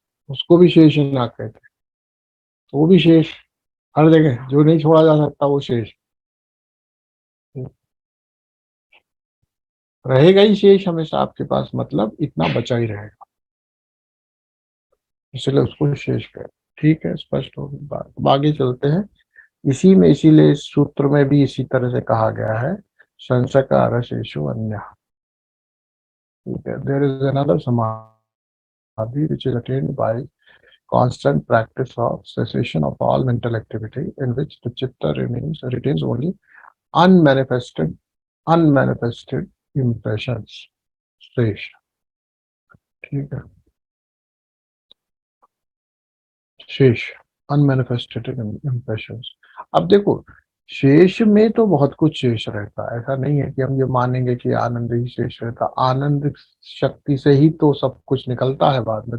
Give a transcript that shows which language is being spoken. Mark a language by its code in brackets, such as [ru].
[hi] उसको भी शेषनाग कहते हैं। तो वो भी शेष, हर जगह जो नहीं छोड़ा जा सकता वो शेष रहेगा ही। शेष हमेशा आपके पास, मतलब इतना बचा ही रहेगा, इसलिए उसको शेष कहते हैं। ठीक है, स्पष्ट हो गई बात। अब आगे चलते हैं। इसी में, इसीलिए इस सूत्र में भी इसी तरह से कहा गया है, संस्कार शेषु अन्य। ठीक है, [en] There is another samadhi which is attained by constant practice of cessation of all mental activity, in which the chitta retains only unmanifested unmanifested impressions, शेष। [hi] ठीक है, शेष, [en] Unmanifested impressions. [hi] अब देखो, शेष में तो बहुत कुछ शेष रहता है, ऐसा नहीं है कि हम ये मानेंगे कि आनंद ही शेष रहता। आनंद शक्ति से ही तो सब कुछ निकलता है बाद में।